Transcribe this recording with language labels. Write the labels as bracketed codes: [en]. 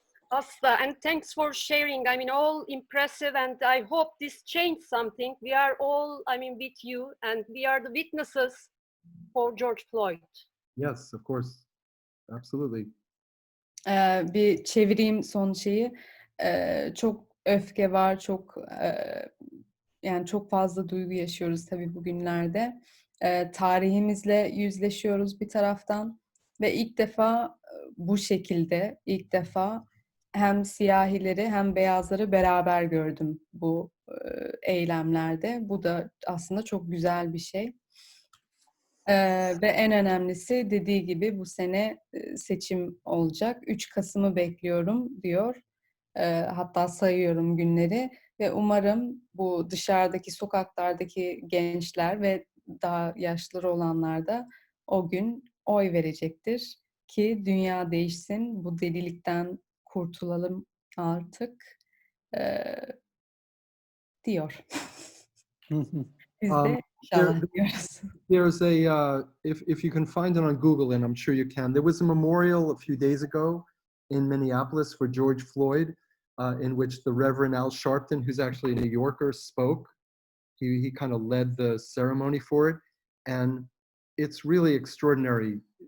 [en] Asta, and thanks for sharing. I mean, all impressive, and I hope this changed something. We are all, I mean, with you, and we are the witnesses for George Floyd. Yes, of course, absolutely. [tr] Bir çevireyim son şeyi. Çok öfke var, çok yani çok fazla duygu yaşıyoruz tabii bugünlerde. Tarihimizle yüzleşiyoruz bir taraftan ve ilk defa bu şekilde, ilk defa hem siyahileri hem beyazları beraber gördüm bu eylemlerde. Bu da aslında çok güzel bir şey. Ve en önemlisi dediği gibi bu sene seçim olacak. 3 Kasım'ı bekliyorum diyor. Hatta sayıyorum günleri ve umarım bu dışarıdaki sokaklardaki gençler ve daha yaşlıları olanlar da o gün oy verecektir ki dünya değişsin, bu delilikten kurtulalım artık diyor. Biz de inşallah diyoruz. [en] There's a if you can find it on Google, and I'm sure you can. There was a memorial a few days ago in Minneapolis for George Floyd, in which the Reverend Al Sharpton, who's actually a New Yorker, spoke. He kind of led the ceremony for it, and it's really extraordinary.